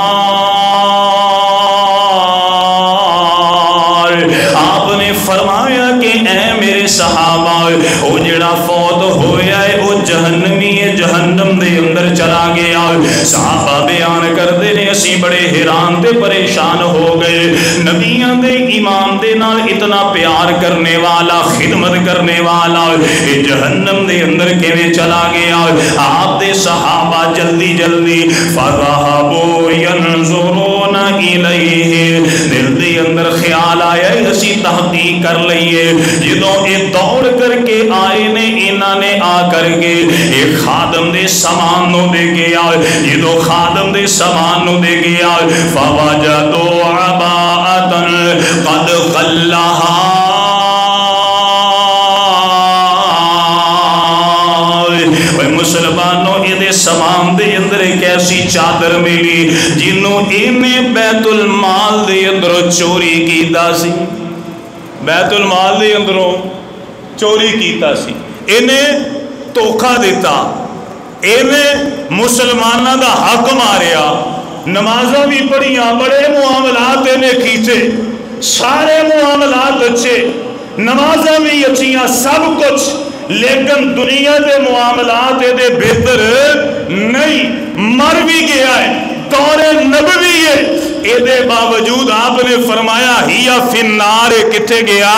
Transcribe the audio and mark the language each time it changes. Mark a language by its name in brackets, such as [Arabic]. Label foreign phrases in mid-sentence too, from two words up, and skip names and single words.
[Punjabi] آپ نے فرمایا کہ اے میرے صحابہ او جڑا فوت ہویا ہے او جہنمی ہے جہنم دے اندر چلا گیا صحابہ بیان کر دے نے اسی بڑے حیران تے پریشان ہو گئے نبیاں دے امام دے نال اتنا پیار کرنے والا خدمت کرنے والا اے جہنم دے اندر کیویں چلا گیا آپ دے صحابہ جلدی جلدی [Arabic] فَذَهَبُوا يَنْظُرُونَ إِلَيْهِ [Punjabi] دل دے اندر خیال آیا اسی تحقیق کر لئیے جدوں اے دوڑ کر کے آئے نے انہاں نے آ کر کے ایک خادم دے سامان نو دے گیا جدوں خادم دے سامان نو دے گیا [Arabic] فَوَجَدُوا عَبَاءَةً قَدْ غَلَّهَا [Punjabi] مسلمانوں یہ سامان دے اندر ایک ایسی چادر ملی جنہوں انہیں بیت المال دے اندر چوری کی دا سی بیت المال دے اندروں چوری کیتا سی، انہیں دھوکھا دیتا، انہیں مسلمانوں دا حق ماریا، نمازاں بھی پڑھیاں، بڑے معاملات انہیں کیتے، سارے معاملات اچھے، نمازاں بھی اچھیاں، سب کچھ، لیکن دنیا دے معاملات دے بہتر نہیں، مر بھی گیا ہے، دور نبوی ہے، اے باوجود آپ نے فرمایا [Arabic] ہیا فی النار، [Punjabi] کتھے گیا؟